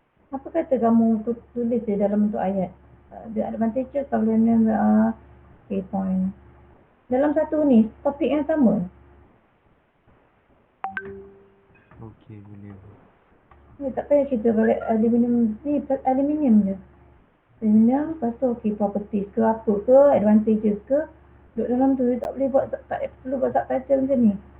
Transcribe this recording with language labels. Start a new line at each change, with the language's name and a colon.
Malay: Apa kata kamu tulis dia dalam bentuk ayat?
English: The advantages of aluminium are point.
Malay: Dalam satu ni topik yang sama. Okey, boleh. Tak payah cerita balik aluminium ni, aluminium je. Aluminium, lepas tu properties ke apa ke, advantages ke, duduk dalam tu, tak boleh buat, tak perlu buat subtitle macam ni.